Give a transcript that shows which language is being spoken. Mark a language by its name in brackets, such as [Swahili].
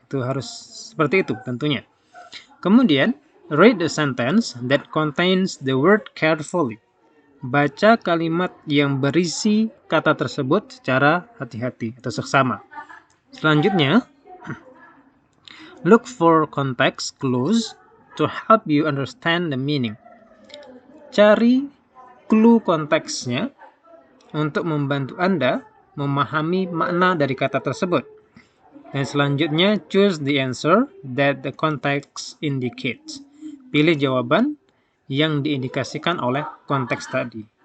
[Indonesian] Itu harus seperti itu tentunya. Kemudian, [English] read the sentence that contains the word carefully. [Indonesian] Baca kalimat yang berisi kata tersebut secara hati-hati atau seksama. Selanjutnya, [English] look for context clues to help you understand the meaning. [Indonesian] Cari clue konteksnya untuk membantu Anda memahami makna dari kata tersebut. Dan selanjutnya, [English] choose the answer that the context indicates. [Indonesian] Pilih jawaban yang diindikasikan oleh konteks tadi.